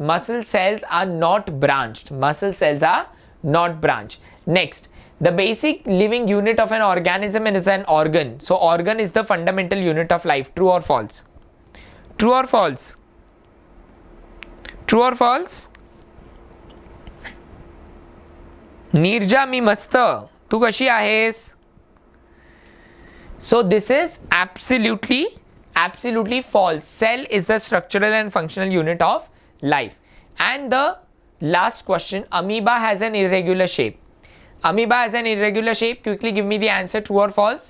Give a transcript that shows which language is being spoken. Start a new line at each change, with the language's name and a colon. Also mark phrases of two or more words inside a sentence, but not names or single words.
English: Muscle cells are not branched. Next, the basic living unit of an organism is an organ. So organ is the fundamental unit of life. True or false? True or false? True or false?
Marathi: Nirja, mi masta. तू कशी आहेस?
English: So this is absolutely false. Cell is the structural and functional unit of life. And the last question, amoeba has an irregular shape. Amoeba has an irregular shape. Quickly give me the answer, true or false.